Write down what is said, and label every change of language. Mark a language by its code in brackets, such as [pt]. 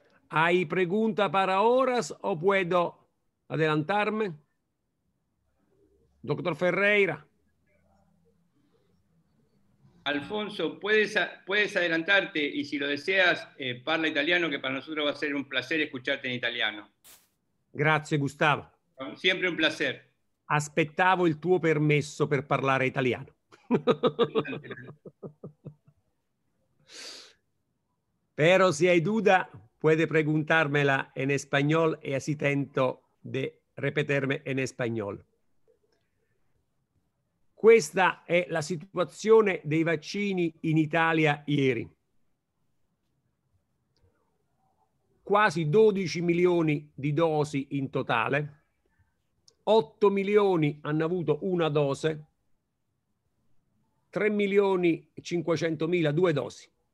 [es] ¿Hay pregunta para horas o puedo adelantarme? Doctor Ferreira. Alfonso, puedes adelantarte y si lo deseas, [it] parla italiano, [es] que para nosotros va a ser un placer escucharte en italiano. [it] Grazie Gustavo. [es] Siempre un placer. [it] Aspettavo il tuo permesso per parlare italiano. [es] Pero si hay duda, puede preguntármela en español y así tento de repetirme en español. [it] Questa è la situazione dei vaccini in Italia ieri. Quasi 12 milioni di dosi in totale, 8 milioni hanno avuto una dose, 3 milioni e 500.000 due dosi.